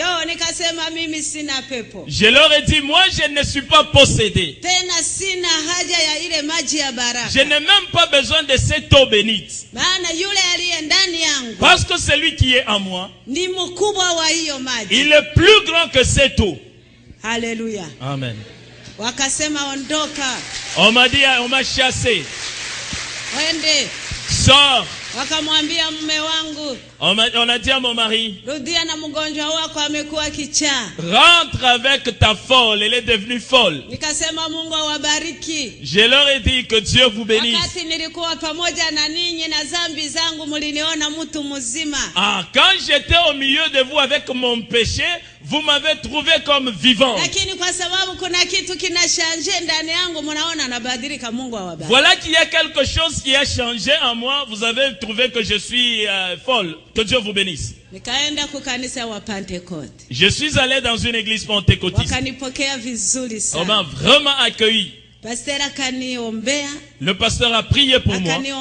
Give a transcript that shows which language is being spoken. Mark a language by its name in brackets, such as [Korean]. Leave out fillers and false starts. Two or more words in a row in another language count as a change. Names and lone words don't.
[French] Je leur ai dit, moi je ne suis pas possédé. Je n'ai même pas besoin de cette eau bénite. Parce que celui qui est en moi, il est plus grand que cette eau. Alléluia. Amen. [Swahili] Wakasema ondoka. [French] On m'a dit, on m'a chassé. [Swahili] Wende. [French] Sors. [Swahili] Wakamwambia mume wangu. [French] On a dit à mon mari, [Swahili] rudia na mgonjwa wako amekuwa kichaa. [French] Rentre avec ta folle, elle est devenue folle. [Swahili] Nikasema Mungu awabariki. [French] Je leur ai dit que Dieu vous bénisse. [Swahili] Wakati nilikuwa pamoja na ninyi na dhambi zangu mliniona mtu mzima. [French] Ah, quand j'étais au milieu de vous avec mon péché, vous m'avez trouvé comme vivant. [Swahili] Lakini kwa sababu kuna kitu kinashanje ndani yangu mnaona nabadilika. Mungu awabariki. [French] Voilà qu'il y a quelque chose qui a changé en moi, vous avez trouvé que je suis folle. Que Dieu vous bénisse. Je suis allé dans une église pentecôtiste. On m'a vraiment accueilli. Le pasteur a prié pour moi.